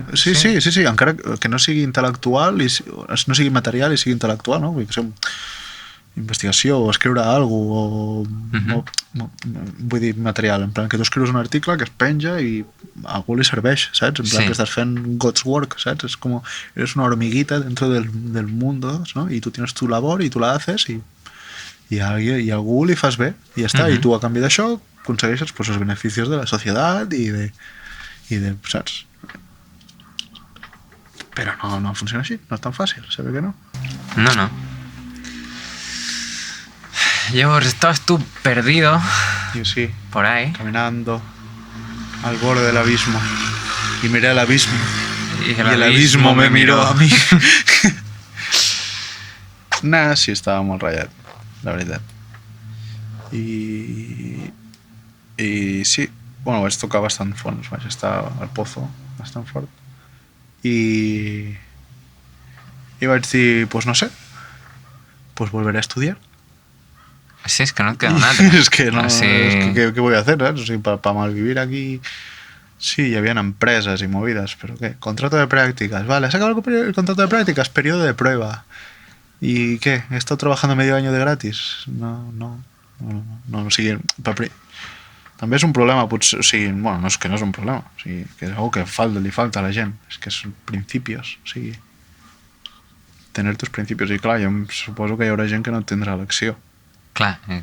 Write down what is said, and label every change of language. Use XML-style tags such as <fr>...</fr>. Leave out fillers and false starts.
<ca>Sí, encara que no sigui intel·lectual, no sigui material i sigui intel·lectual, no? Vull dir que investigació o escriure alguna cosa vull dir material, en plan que tu escrius un article que es penja i a algú li serveix, saps? En plan que estàs fent</ca> <en>God's work,</en> <ca>saps?</ca> <es>Es como eres una hormiguita dentro del mundo, ¿no? Y tú tienes tu labor y tú la haces y</es> <ca>a algú li fas bé i ja està, i tu a canvi d'això aconsegueixes pues, els beneficis de la societat i de saps? Però no funciona així, no és tan fàcil, sabe que no? No.</ca> <es>Llavors, estabas tú perdido Yo sí, por ahí. caminando al borde del abismo y miré al abismo Y el abismo me miró a mí.</es> <ca>Nah, sí, estava molt ratllat, la veritat. I sí, bueno, vaig tocar bastant fons, vaig estar</ca> <es>al pozo</es> <ca>bastant fort. I vaig dir, pues no sé,</ca> <es>pues volveré a estudiar. Sí, es que no te queda nada. Es que no, Así... es que ¿qué voy a hacer? ¿sabes?</es> <ca>O sigui,</ca> <es>para malvivir aquí... Sí,</es> <ca>hi havia empreses</ca> <es>y movidas, pero ¿qué? Contrato de prácticas, vale, ¿se acaba el contrato de prácticas? Periodo de prueba. ¿Y qué? ¿He estado trabajando medio año de gratis?</es> <ca>No, o sigui, també és un problema, potser, o sigui, bueno, no és que no és un problema, o sigui, que és algo que li falta a la gent, és que són principios, o sigui,</ca> <es>tener tus principios,</es> <ca>i clar, jo suposo que hi haurà gent que no tindrà elecció. Clar,</ca>